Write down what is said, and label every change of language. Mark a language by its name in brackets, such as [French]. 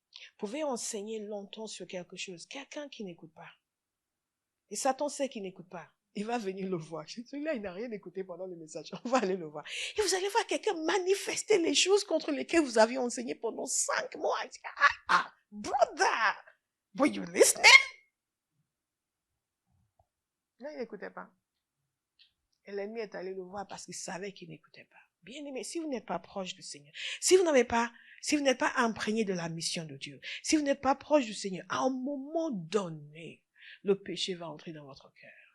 [French] Vous pouvez enseigner longtemps sur quelque chose. Quelqu'un qui n'écoute pas. Et Satan sait qu'il n'écoute pas. Il va venir le voir. Celui-là, il n'a rien écouté pendant le message. On va aller le voir. Et vous allez voir quelqu'un manifester les choses contre lesquelles vous aviez enseigné pendant 5 mois. [English] Brother, were you listening? [French] Non, il n'écoutait pas. Et l'ennemi est allé le voir parce qu'il savait qu'il n'écoutait pas. Bien aimé, si vous n'êtes pas proche du Seigneur, si vous n'êtes pas imprégné de la mission de Dieu, si vous n'êtes pas proche du Seigneur, à un moment donné, le péché va entrer dans votre cœur.